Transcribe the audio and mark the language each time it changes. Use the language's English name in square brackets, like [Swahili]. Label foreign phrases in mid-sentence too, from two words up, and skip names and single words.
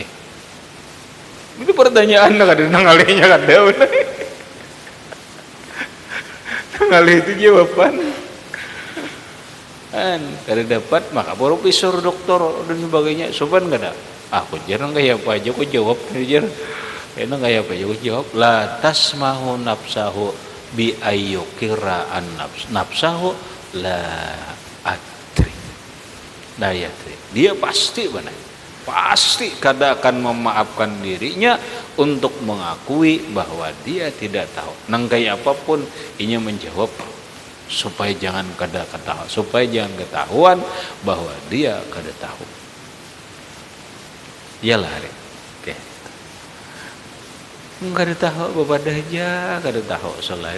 [Banjar] Itu pertanyaan nang kada nang alihnya kada. Nang alih itu jawaban. Kada dapat, maka profesor, doktor dan sebagainya, soban kada. Aku jarang kayak apa aja aku jawab, jar. Enak kayak apa aja aku jawab. [Arabic] لا تسمح نفسه بأيكيرا أن نفسه لا أدري. [Banjar] Nah ya, dia pasti benar. Pasti kada akan memaafkan dirinya untuk mengakui bahwa dia tidak tahu. Nang kayak apapun inya menjawab supaya jangan kada ketahuan, supaya jangan ketahuan bahwa dia kada tahu. Iyalah, oke. Kada tahu bapak aja, kada tahu selai.